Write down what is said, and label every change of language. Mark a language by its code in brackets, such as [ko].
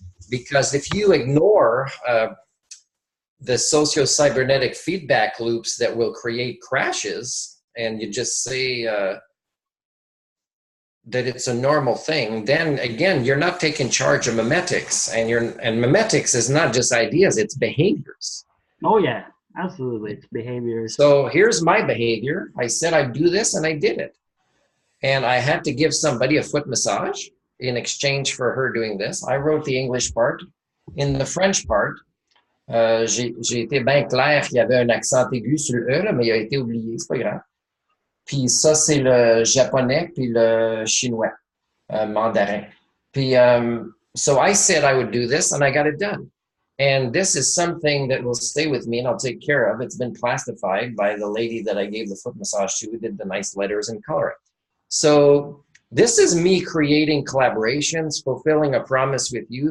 [en] Because if you ignore the socio-cybernetic feedback loops that will create crashes, and you just say that it's a normal thing, then again, you're not taking charge of memetics, and memetics is not just ideas, it's behaviors. Oh yeah, absolutely, it's behaviors. So here's my behavior. I said I'd do this, and I did it. And I had to give somebody a foot massage in exchange for her doing this. I wrote the English part. In the French part, [fr] j'ai été bien clair qu'il y avait un accent aigu sur le E, là, mais il a été oublié, c'est pas grave. Puis ça, c'est le japonais, puis le chinois, mandarin. [en] Puis, so I said I would do this, and I got it done. And this is something that will stay with me and I'll take care of. It's been classified by the lady that I gave the foot massage to, who did the nice letters and coloring. So this is me creating collaborations, fulfilling a promise with you.